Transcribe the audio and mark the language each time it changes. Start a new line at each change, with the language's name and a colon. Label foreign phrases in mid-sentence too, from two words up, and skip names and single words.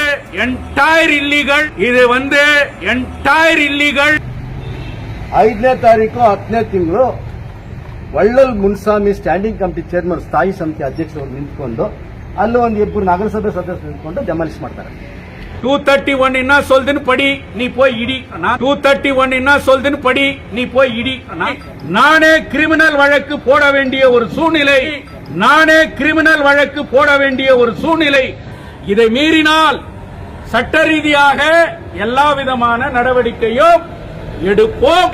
English: entire illegal. இது entire illegal.
Kannada: 5ನೇ ತಾರೀಕು 10ನೇ ತಿಂಗಳು ವಳ್ಳಲ್ ಮುನ್ಸ್ವಾಮಿ
English: standing committee chairman
Kannada: ಸ್ಥಾಯಿ ಸಮಿತಿ ಅಧ್ಯಕ್ಷರು ನಿಂತ್ಕೊಂಡು ಅಲ್ಲಿ ಒಂದು ಇಬ್ಬರು ನಗರಸಭೆ ಸದಸ್ಯರು ನಿಂತ್ಕೊಂಡು ಡೆಮಾಲಿಷ್ ಮಾಡ್ತಾರೆ.
Tamil: 231 என்ன சொல்லுதுன்னு படி, நீ போய் இடி. 231 என்ன சொல்லுதுன்னு படி, நீ போய் இடி. நானே கிரிமினல் வழக்கு போட வேண்டிய ஒரு சூழ்நிலை, இதை மீறினால் சட்ட ரீதியாக எல்லா விதமான நடவடிக்கையும் எடுப்போம்.